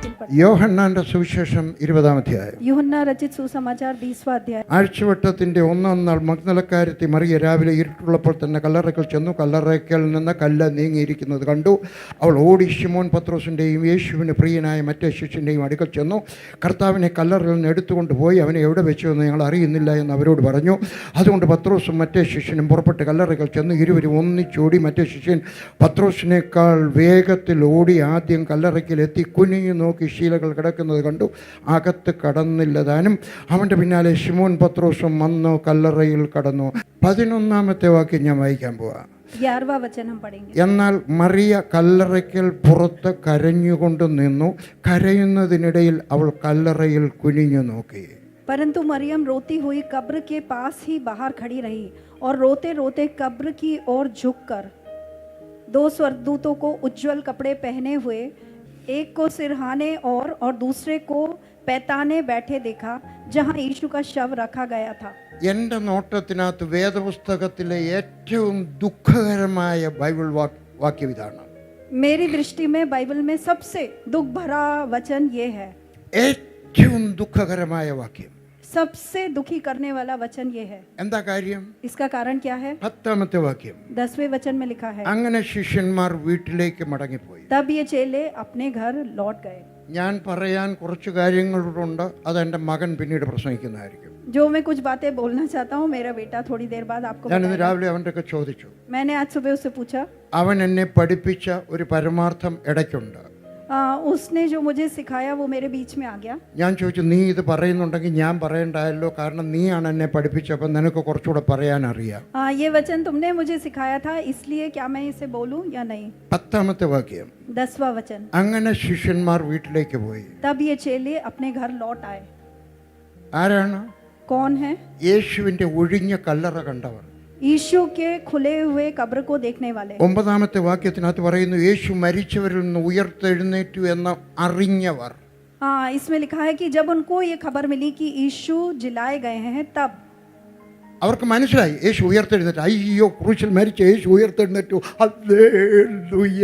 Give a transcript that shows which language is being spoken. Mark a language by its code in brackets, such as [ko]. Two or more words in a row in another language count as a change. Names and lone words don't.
[ml] യോഹന്നാന്റെ സുവിശേഷം 20-ാം അധ്യായം. [hi] यूहन्ना रचित सुसमाचार 20वां अध्याय. [ml] ആഴ്ചവട്ടത്തിന്റെ 1-ാം നാൾ മഗ്ദലക്കാരത്തി മറിയ രാവിലെ ഇരുട്ടുള്ളപ്പോൾ തന്നെ കല്ലറയ്ക്കൽ ചെന്നു. കല്ലറയ്ക്കൽ നിന്ന് കല്ല് നീങ്ങിയിരിക്കുന്നത് കണ്ടു. അവൾ ഓടി ശിമോൻ പത്രോസിൻ്റെയും യേശുവിന് പ്രിയനായ മറ്റേ ശിഷ്യൻ്റെയും അടുക്കൽ ചെന്നു. കർത്താവിനെ കല്ലറയിൽ നിന്ന് എടുത്തുകൊണ്ട് പോയി. അവനെ എവിടെ വെച്ചുവെന്ന് ഞങ്ങൾ അറിയുന്നില്ല എന്ന് അവരോട് പറഞ്ഞു. അതുകൊണ്ട് പത്രോസും മറ്റേ ശിഷ്യനും പുറപ്പെട്ട് കല്ലറയ്ക്കൽ ചെന്നു. ഇരുവരും ഒന്നിച്ചോടി. മറ്റേ ശിഷ്യൻ പത്രോസിനേക്കാൾ വേഗത്തിൽ ഓടി ആദ്യം കല്ലറയ്ക്കലെത്തി കുനിഞ്ഞു നോക്കി ശീലകൾ കിടക്കുന്നത് കണ്ടു. അകത്ത് കടന്നില്ല താനും. അവൻ്റെ പിന്നാലെ ശിമോൻ പത്രോസും വന്നു കല്ലറയിൽ കടന്നു. 11-ാമത്തെ വാക്യം ഞാൻ വായിക്കാൻ പോവാം. [hi] 11वां वचन हम पढ़ेंगे. [ml] എന്നാൽ മറിയ കല്ലറയ്ക്കൽ പുറത്ത് കരഞ്ഞുകൊണ്ട് നിന്നു. കരയുന്നതിനിടയിൽ അവൾ കല്ലറയിൽ കുനിഞ്ഞു നോക്കി. [hi] परंतु मरियम रोती हुई कब्र के पास ही बाहर खड़ी रही और रोते रोते कब्र की ओर झुककर 2 स्वर्गदूतों को उज्जवल कपड़े पहने हुए, एक को सिरहाने और दूसरे को पैताने बैठे देखा, जहां यीशु का शव रखा गया था. [ml] എൻ്റെ നോട്ടത്തിനകത്ത് വേദപുസ്തകത്തിലെ ഏറ്റവും ദുഃഖകരമായ ബൈബിൾ വാക്യം ഇതാണ്. [hi] मेरी दृष्टि में बाइबल में सबसे दुख भरा वचन ये है. [ml] ഏറ്റവും ദുഃഖകരമായ വാക്യം, [hi] सबसे दुखी करने वाला वचन ये है. [ml] എന്താ കാര്യം? [hi] इसका कारण क्या है? [ml] 10-ാമത്തെ വാക്യം. [hi] 10वें वचन में लिखा है, [ml] അങ്ങനെ ശിഷ്യന്മാർ വീട്ടിലേക്ക് മടങ്ങിപ്പോയി. [hi] तब ये चेले अपने घर लौट गए. [ml] ഞാൻ പറയാൻ കുറച്ച് കാര്യങ്ങളുണ്ട്. അതെൻ്റെ മകൻ പിന്നീട് പ്രസംഗിക്കുന്നതായിരിക്കും. [hi] जो मैं कुछ बातें बोलना चाहता हूँ, मेरा बेटा थोड़ी देर बाद आपको [ml] ഞാനിന്ന് [hi] बताएगा. [ml] രാവിലെ അവൻ്റെ ഒക്കെ ചോദിച്ചു. [hi] मैंने आज सुबह उससे पूछा. [ml] അവൻ എന്നെ പഠിപ്പിച്ച ഒരു പരമാർത്ഥം ഇടയ്ക്കുണ്ട്. [hi] उसने जो मुझे सिखाया वो मेरे बीच में आ गया. [ml] ഞാൻ ചോദിച്ചു, നീ ഇത് പറയുന്നുണ്ടെങ്കിൽ ഞാൻ പറയണ്ടായല്ലോ, കാരണം നീയാണ് എന്നെ പഠിപ്പിച്ചപ്പോൾ നിനക്ക് കുറച്ചുകൂടെ പറയാൻ അറിയാം. [hi] ये वचन तुमने मुझे सिखाया था, इसलिए क्या मैं इसे बोलूं या नहीं. [ml] 10-ാമത്തെ വാക്യം. [hi] 10वां वचन. [ml] അങ്ങനെ ശിഷ്യന്മാർ വീട്ടിലേക്ക് പോയി. [hi] तब ये चेले अपने घर लौट आए. [ml] ആരാണ്? [hi] कौन है? [ml] യേശുവിൻ്റെ ഒഴിഞ്ഞ കല്ലറ കണ്ടവർ. [hi] यीशु के खुले हुए कब्र को देखने वाले. [ml] 9-ാമത്തെ വാക്യത്തിനകത്ത് പറയുന്നു, യേശു മരിച്ചവരിൽ നിന്ന് ഉയർത്തെഴുന്നേറ്റു എന്ന് അറിഞ്ഞവർ. [hi] हाँ, इसमें लिखा है कि जब उनको ये खबर मिली कि यीशु जिलाए गए हैं, तब [ml] അവർക്ക് മനസ്സിലായി യേശു ഉയർത്തെഴുന്നേറ്റു. അയ്യോ, ക്രൂശിൽ മരിച്ച യേശു ഉയർത്തെഴുന്നേറ്റു, ഹല്ലേലൂയ.